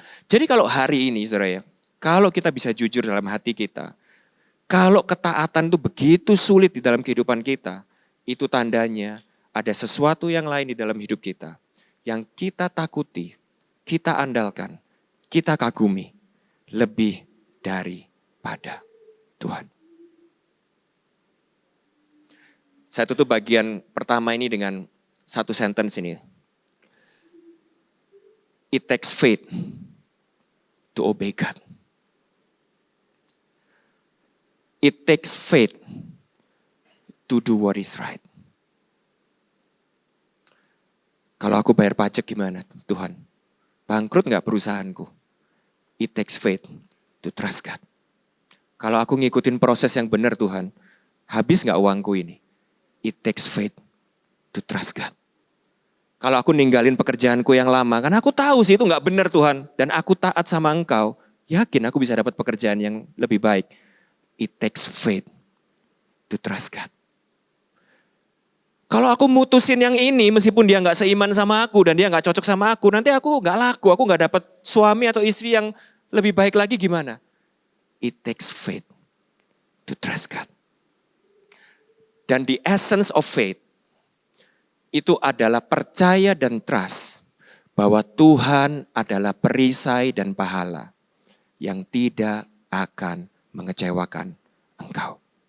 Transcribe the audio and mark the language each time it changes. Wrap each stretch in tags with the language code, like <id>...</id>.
<id>Jadi kalau hari ini, saudara ya, kalau kita bisa jujur dalam hati kita, kalau ketaatan itu begitu sulit di dalam kehidupan kita, itu tandanya ada sesuatu yang lain di dalam hidup kita, yang kita takuti, kita andalkan, kita kagumi, lebih daripada Tuhan. Saya tutup bagian pertama ini dengan satu sentence ini.</id> <en>It takes faith to obey God. It takes faith to do what is right.</en> <id>Kalau aku bayar pajak gimana Tuhan? Bangkrut gak perusahaanku?</id> <en>It takes faith to trust God.</en> <id>Kalau aku ngikutin proses yang benar Tuhan, habis gak uangku ini?</id> <en>It takes faith to trust God.</en> <id>Kalau aku ninggalin pekerjaanku yang lama, karena aku tahu sih itu gak benar Tuhan, dan aku taat sama Engkau, yakin aku bisa dapat pekerjaan yang lebih baik.</id> <en>It takes faith to trust God.</en> <id>Kalau aku mutusin yang ini, meskipun dia gak seiman sama aku, dan dia gak cocok sama aku, nanti aku gak laku, aku gak dapat suami atau istri yang lebih baik lagi gimana?</id> <en>It takes faith to trust God.</en> <id>Dan</id> <en>the essence of faith,</en> <id>itu adalah percaya dan trust bahwa Tuhan adalah perisai dan pahala yang tidak akan mengecewakan engkau.</id>